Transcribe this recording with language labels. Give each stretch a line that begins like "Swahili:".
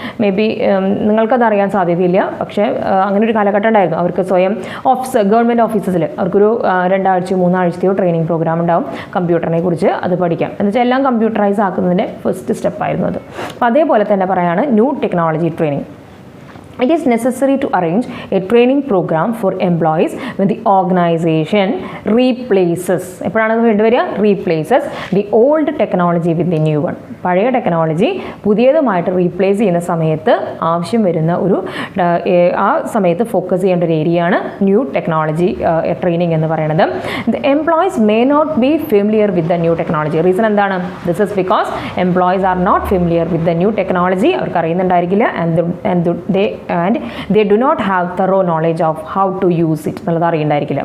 Malayalam: May be നിങ്ങൾക്കത് അറിയാൻ സാധ്യതയില്ല, പക്ഷേ അങ്ങനെ ഒരു കാലഘട്ടം ഉണ്ടായിരുന്നു. അവർക്ക് സ്വയം ഗവൺമെൻറ് ഓഫീസസിൽ അവർക്കൊരു 2 ആഴ്ചയോ 3 ആഴ്ചയോ ട്രെയിനിങ് പ്രോഗ്രാം ഉണ്ടാവും കമ്പ്യൂട്ടറിനെ കുറിച്ച്, അത് പഠിക്കാം. എന്ന് വെച്ചാൽ എല്ലാം കമ്പ്യൂട്ടറൈസ് ആക്കുന്നതിൻ്റെ ഫസ്റ്റ് സ്റ്റെപ്പായിരുന്നു അത്. അപ്പോൾ അതേപോലെ തന്നെ പറയാണ് new technology training.
English: It is necessary to arrange a training program for employees when the organization replaces,
Malayalam: എപ്പോഴാണ് അത് വേണ്ടിവരിക,
English: replaces the old technology with the new one.
Malayalam: പഴയ ടെക്നോളജി പുതിയതുമായിട്ട് റീപ്ലേസ് ചെയ്യുന്ന സമയത്ത് ആവശ്യം വരുന്ന ഒരു ആ സമയത്ത് ഫോക്കസ് ചെയ്യേണ്ട ഒരു ഏരിയയാണ് ന്യൂ ടെക്നോളജി ട്രെയിനിങ് എന്ന് പറയുന്നത്.
English: The employees may not be familiar with the new technology.
Malayalam: Reason എന്താണ്,
English: This is because employees are not familiar with the new technology.
Malayalam: അവർക്ക് അറിയുന്നുണ്ടായിരിക്കില്ല,
English: and they do not have thorough knowledge of how to use it
Malayalam: എന്നുള്ളത് അറിയുന്നുണ്ടായിരിക്കില്ല.